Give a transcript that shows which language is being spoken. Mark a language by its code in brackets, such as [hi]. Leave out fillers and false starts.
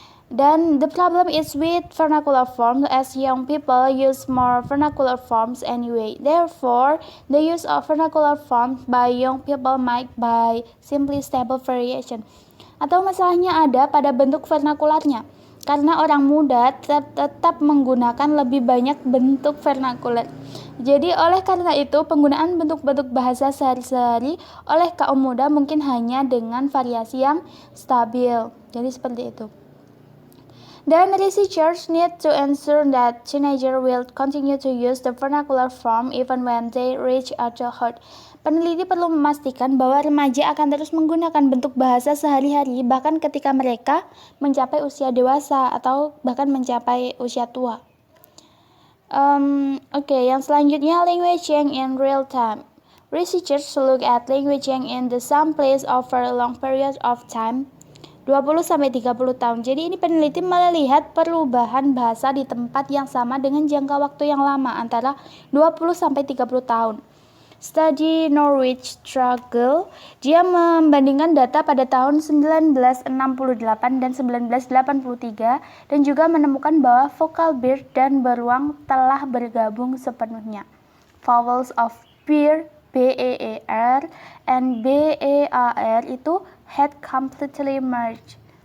[en] Dan the problem is with vernacular forms as young people use more vernacular forms anyway. Therefore, the use of vernacular forms by young people might by simply stable variation. [id] Atau masalahnya ada pada bentuk vernakularnya. Karena orang muda tetap menggunakan lebih banyak bentuk vernakular. Jadi oleh karena itu penggunaan bentuk-bentuk bahasa sehari-hari oleh kaum muda mungkin hanya dengan variasi yang stabil. Jadi seperti itu. [en] Then researchers need to ensure that teenagers will continue to use the vernacular form even when they reach adulthood. [id] Peneliti perlu memastikan bahwa remaja akan terus menggunakan bentuk bahasa sehari-hari bahkan ketika mereka mencapai usia dewasa atau bahkan mencapai usia tua. Yang selanjutnya [en] language change in real time. Researchers look at language change in the same place over a long period of time. [id] 20-30 tahun. Jadi ini peneliti melihat perubahan bahasa di tempat yang sama dengan jangka waktu yang lama antara 20-30 tahun. Study Norwich Struggle, dia membandingkan data pada tahun 1968 dan 1983 dan juga menemukan bahwa vokal bear dan beruang telah bergabung sepenuhnya. [en] Vowels of bear, B-E-E-R, and B-E-A-R itu had completely merged.